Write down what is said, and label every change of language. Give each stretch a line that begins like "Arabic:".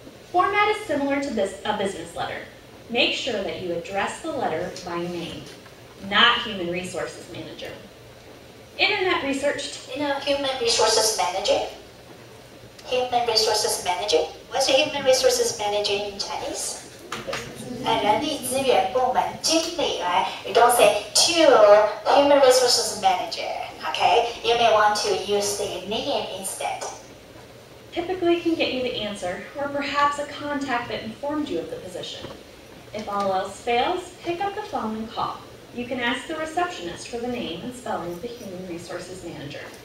English: Format is similar to a business letter. Make sure that you address the letter by name, not Human Resources Manager. Internet research. Human Resources Manager. Human Resources Manager. What's a Human Resources Manager in Chinese?
Chinese: 人力资源部门经理 right?
English: You don't say to Human Resources Manager. Okay? You may want to use the name instead. Typically can get you the answer, or perhaps a contact that informed you of the position. If all else fails, pick up the phone and call. You can ask the receptionist for the name and spelling of the Human Resources Manager.